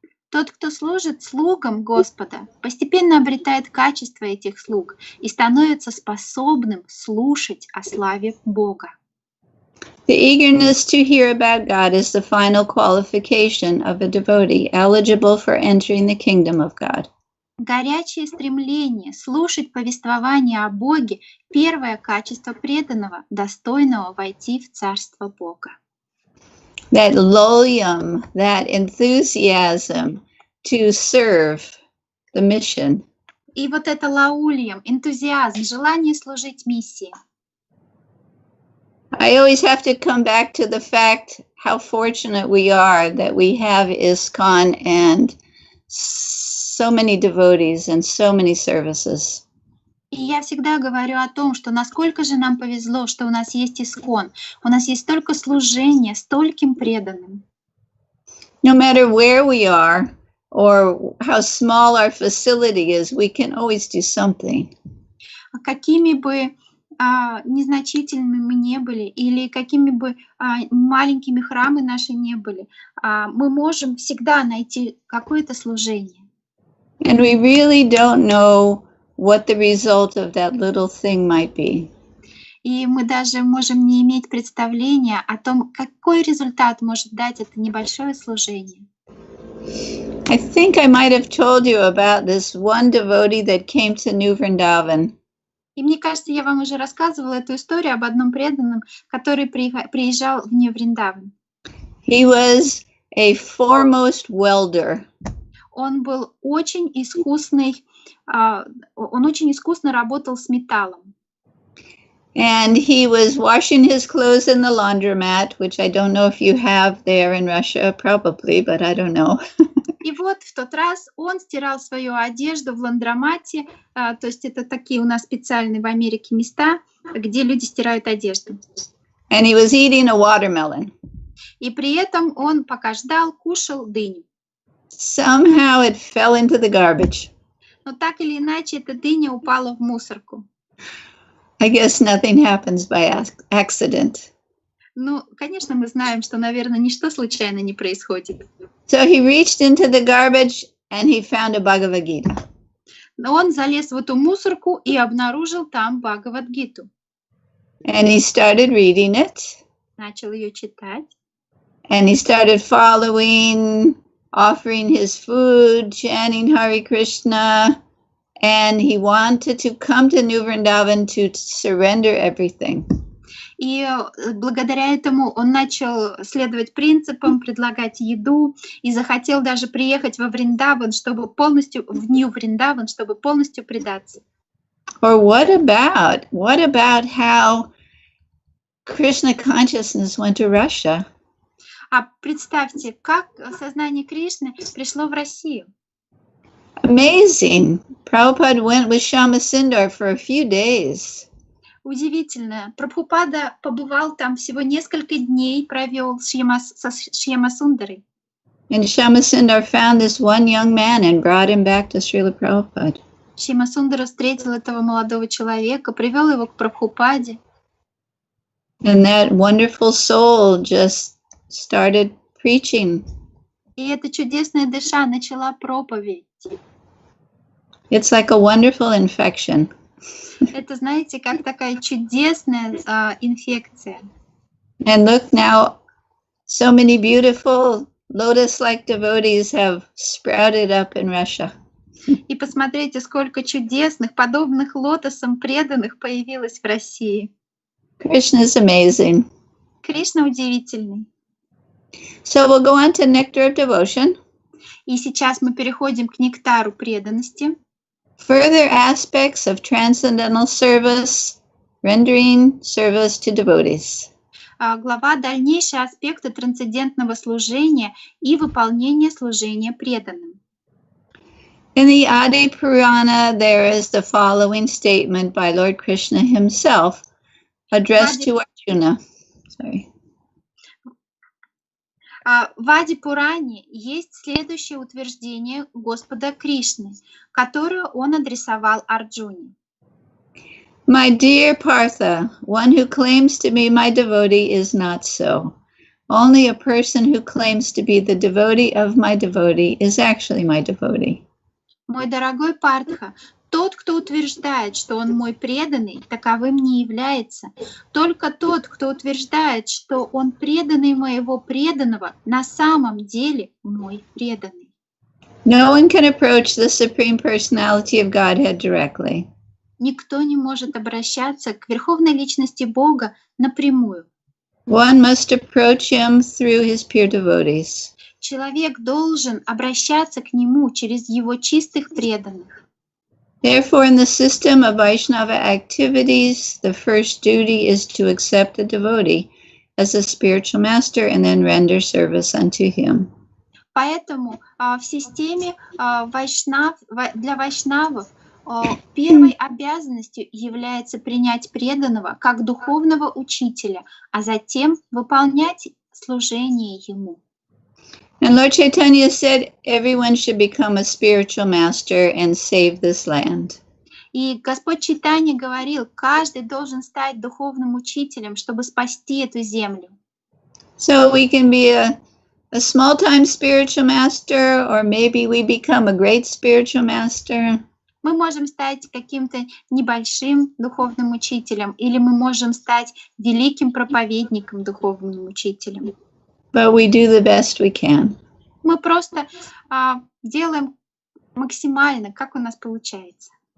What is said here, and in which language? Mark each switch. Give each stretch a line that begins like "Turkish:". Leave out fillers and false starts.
Russian: Тот, кто служит слугам Господа, постепенно обретает качество этих слуг и становится способным слушать о славе Бога.
English: The eagerness to hear about God is the final qualification of a devotee eligible for entering the kingdom of God.
Russian: Горячее стремление слушать повествование о Боге — первое качество преданного, достойного войти в Царство Бога.
English: That loyum, that enthusiasm to serve the mission.
Russian: И вот это лаульям, энтузиазм, желание служить миссии.
English: I always have to come back to the fact how fortunate we are that we have ISKCON and so many devotees and so many services.
Russian: И я всегда говорю о том, что насколько же нам повезло, что у нас есть ИСККОН, у нас есть столько служения, стольким преданным.
English: No matter where we are or how small our facility is, we can always do something.
Russian: Какими бы незначительными мы не были, или какими бы маленькими храмы наши не были, мы можем всегда найти какое-то служение.
English: And we really don't know what the result of that little thing might be.
Russian: И мы даже можем не иметь представления о том, какой результат может дать это небольшое служение.
English: I think I might have told you about this one devotee that came to Nью Вриндаван.
Russian: И мне кажется, я вам уже рассказывала эту историю об одном преданном, который приезжал в Нью Вриндаван.
English: He was a foremost welder.
Russian: Он был очень искусный, он очень искусно работал с металлом.
English: And he was washing his clothes in the laundromat, which I don't know if you have there in Russia, probably, but I don't know.
Russian: И вот в тот раз он стирал свою одежду в ландромате, то есть это такие у нас специальные в Америке места, где люди стирают одежду.
English: And he was eating a watermelon.
Russian: И при этом он, пока ждал, кушал дыню.
English: Somehow it fell into the garbage.
Russian: Но так или иначе эта дыня упала в мусорку.
English: I guess nothing happens by accident.
Russian: Ну, конечно, мы знаем, что, наверное, ничто случайно не происходит.
English: So he reached into the garbage and he found a Bhagavad Gita.
Russian: Но он залез в эту мусорку и обнаружил там Бхагавад-гиту.
English: And he started reading it.
Russian: Начал ее читать.
English: And he started following, offering his food, chanting Hare Krishna. And he wanted to come to Nью Вриндаван to surrender everything.
Russian: И благодаря этому он начал следовать принципам, предлагать еду и захотел даже приехать во Вриндаван, чтобы полностью в Нью Вриндаван, чтобы полностью предаться.
English: Or what about how Krishna consciousness went to Russia?
Russian: А представьте, как сознание Кришны пришло в Россию.
English: Amazing. Prabhupada went with Shama Sundar for a few days.
Russian: Удивительно. Прабхупада побывал там всего несколько дней, провел со Шьяма Сундарой.
English: And Shama Sundar found this one young man and brought him back to Srila Prabhupada.
Russian: Шьяма Сундара встретил этого молодого человека, привел его к Прабхупаде.
English: And that wonderful soul just started preaching.
Russian: И эта чудесная душа начала проповедь.
English: It's like a wonderful infection.
Russian: Это, знаете, как такая чудесная инфекция.
English: And look now, so many beautiful lotus-like devotees have sprouted up in Russia.
Russian: И посмотрите, сколько чудесных, подобных лотосам преданных появилось в России.
English: Krishna is amazing.
Russian: Кришна удивительный.
English: So we'll go on to Nectar of Devotion.
Russian: И сейчас мы переходим к нектару преданности.
English: Further aspects of transcendental service, rendering service to devotees.
Russian: Глава «Дальнейшие аспекты трансцендентного служения и выполнения служения преданным».
English: In the Adi Purana, there is the following statement by Lord Krishna himself, addressed to Arjuna.
Russian: В Ади Пуране есть следующее утверждение Господа Кришны, которое он адресовал Арджуне.
English: My dear Partha, one who claims to be my devotee is not so. Only a person who claims to be the devotee of my devotee is actually my devotee.
Russian: Мой дорогой Партха, тот, кто утверждает, что он мой преданный, таковым не является. Только тот, кто утверждает, что он преданный моего преданного, на самом деле мой преданный.
English: No one can approach the Supreme Personality of Godhead directly.
Russian: Никто не может обращаться к Верховной Личности Бога напрямую.
English: One must approach him through his pure devotees.
Russian: Человек должен обращаться к нему через его чистых преданных.
English: Therefore, in the system of Vaishnava activities, the first duty is to accept the devotee as a spiritual master and then render service unto him.
Russian: Поэтому в системе для вайшнавов первой обязанностью является принять преданного как духовного учителя, а затем выполнять служение ему.
English: And Lord Chaitanya said everyone should become a spiritual master and save this land.
Russian: И Господь Чайтанья говорил, каждый должен стать духовным учителем, чтобы спасти эту землю.
English: So we can be a small-time spiritual master, or maybe we become a great spiritual master.
Russian: Мы можем стать каким-то небольшим духовным учителем, или мы можем стать великим проповедником, духовным учителем.
English: But we do the best we can.
Russian: Мы просто делаем максимально, как у нас получается.